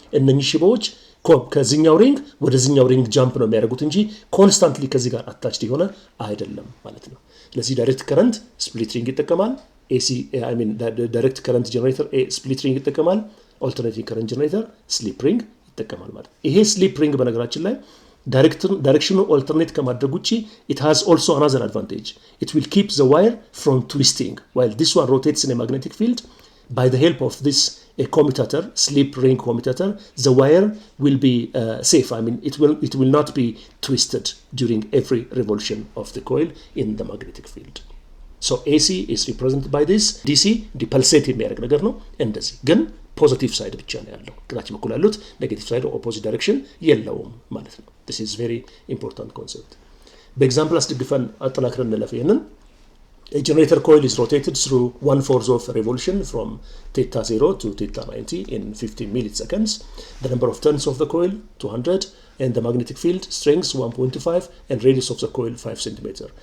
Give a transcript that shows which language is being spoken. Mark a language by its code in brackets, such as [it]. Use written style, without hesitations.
[am] እነኚህ ሽቦዎች ከዚህኛው ሪንግ ወደዚህኛው ሪንግ ጃምፕ ነው የሚያደርጉት እንጂ ኮንስታንትሊ ከዚህ ጋር አታችድ የሆነ አይደለም ማለት ነው። ስለዚህ ዳይሬክት ከረንት ስፕሊት ሪንግ ይጠቀማል። AC direct current generator split ring ይጠቀማል። alternating current generator slip ring ይጠቀማል ማለት። ይሄ slip ring በነገራችን ላይ direction alternate ከማድረግ ውጪ [en] it has also another advantage. It will keep the wire from twisting while this one rotates in a magnetic field. By the help of this commutator, slip ring commutator, the wire will be safe. It will not be twisted during every revolution of the coil in the magnetic field. So AC is represented by this. [am] DC pulsate የሚያደርግ ነገር ነው። እንደዚህ ግን ፖዚቲቭ ሳይድ ብቻ ነው ያለው። ግራች በኩል ያሉት ኔጌቲቭ ሳይድ ኦፖዚት ዳይሬክሽን የለውም ማለት ነው። [en] this is very important concept. [am] በኤግዛምፕል አስደግፈን አጠናክረን እንለፍ። ይሄንን [en] a generator coil is rotated through 1/4 of a revolution from theta 0 to theta 90 in 15 milliseconds. The number of turns of the coil 200 and the magnetic field strength 1.5 and radius of the coil 5 cm.